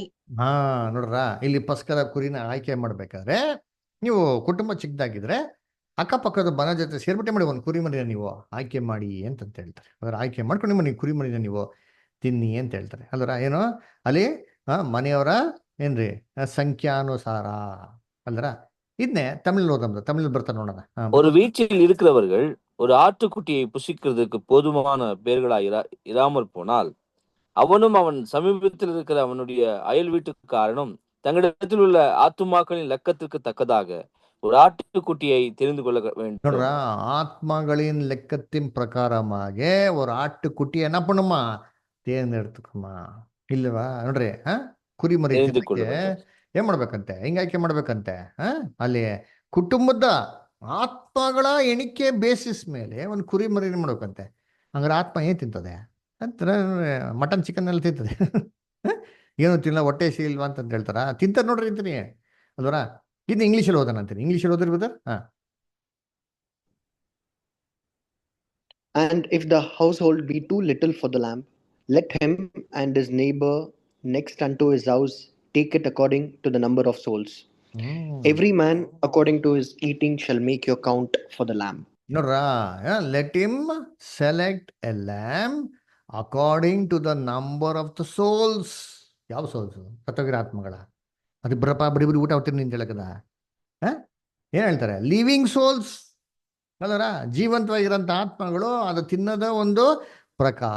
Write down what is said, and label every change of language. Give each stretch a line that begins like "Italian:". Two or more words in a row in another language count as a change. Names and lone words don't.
Kannada: ನೋಡ್ರ, ಇಲ್ಲಿ ಪಸ್ಕದ ಕುರಿನ ಆಯ್ಕೆ ಮಾಡ್ಬೇಕಾದ್ರೆ ನೀವು ಕುಟುಂಬ ಚಿಕ್ಕದಾಗಿದ್ರೆ ಅಕ್ಕಪಕ್ಕದ ಮನ ಜೊತೆ ಸೇರ್ಬಿಟ್ಟೆ ಮಾಡಿ ಒಂದು ಕುರಿ ಮರಿನ ನೀವು ಆಯ್ಕೆ ಮಾಡಿ ಅಂತಂತ ಹೇಳ್ತಾರೆ. ಅದರ ಆಯ್ಕೆ ಮಾಡ್ಕೊಂಡು ನಿಮ್ಮ ನೀವು ಕುರಿ ಮರಿನ ನೀವು ತಿನ್ನಿ ಅಂತ ಹೇಳ್ತಾರೆ. ಅಲ್ವರ ಏನು ಅಲ್ಲಿ ಮನೆಯವರ ಏನ್ರಿ ಸಂಖ್ಯಾನುಸಾರ ಅಲ್ವರ. ಇದನ್ನೇ ತಮಿಳ್ ಓದಮ್ದು, ತಮಿಳ್ ಬರ್ತಾ ನೋಡೋಣ.
Tamil: ஒரு வீட்டில் இருக்கிறவர்கள் ஒரு ஆட்டுக்குட்டியை புசிக்கிறதுக்கு போதுமான பேர்களாய் இராமல் போனால் அவனும் அவன் சமீபத்தில் இருக்கிற அவனுடைய அயல் வீட்டுக்காரனும் தங்களிடத்தில் உள்ள ஆத்துமாக்களின் லக்கத்திற்கு தக்கதாக ஒரு ஆட்டுக்குட்டியை தெரிந்து கொள்ள வேண்டும். ನೋಡ್ರ, ஆத்மாக்களின் லெக்கத்தின் பிரகாரமாக ஒரு ஆட்டுக்குட்டி என்ன பண்ணுமா?
Kannada: தேர்ந்தெடுத்துக்குமா ಇಲ್ವಾ? ನೋಡ್ರಿ, ಕುರಿ ಮರಿ ಏನ್ ಮಾಡ್ಬೇಕಂತೆ? ಹಿಂಗ ಆಯ್ಕೆ ಮಾಡ್ಬೇಕಂತೆ. ಅಲ್ಲಿ ಕುಟುಂಬದ ಆತ್ಮಗಳ ಎಣಿಕೆ ಬೇಸಿಸ್ ಮೇಲೆ ಒಂದು ಕುರಿ ಮರಿ ಏನ್ ಮಾಡ್ಬೇಕಂತೆ. ಹಂಗಾರೆ ಆತ್ಮ ಏನ್ ತಿಂತದೆ ಅಂತ?
English: mutton chicken
Kannada: ಎಲ್ಲ ತಿಂತದೆ? ಏನು ತಿನ್ನ, ಹೊಟ್ಟೆ ಇಲ್ವಾ ಅಂತ ಹೇಳ್ತಾರ? ತಿಂತಾರ ನೋಡ್ರಿ ಅಂತೀನಿ ಅಲ್ವರ. ಇನ್ನು ಇಂಗ್ಲೀಷಲ್ಲಿ ಓದೋಣ ಅಂತೀನಿ. ಇಂಗ್ಲೀಷಲ್ಲಿ ಓದಿರ್ಬೋದ?
English: And if the household be too little for the lamb, let him and his neighbor next unto his house take it according to the number of souls. Every man according to his eating shall make your count for the lamb. ನೋಡ್ರಾ, let him select a lamb according to the number of the souls.
Kannada: ಯಾವ ಸೋಲ್ಸ್? ಸತ್ತೋಗಿರೋ ಆತ್ಮಗಳ. ಅದು ಬರಪ್ಪ ಬಡಿ ಬಡಿ ಊಟ ಹೊಟ್ಟಿನಿ ಅಂತ ಹೇಳಕದ? ಏನ್ ಹೇಳ್ತಾರೆ?
English: living souls
Kannada: ಅಲ್ಲರ, ಜೀವಂತವಾಗಿರೋಂಥ ಆತ್ಮಗಳು ಅದು ತಿನ್ನೋದ ಒಂದು ಪ್ರಕಾರ.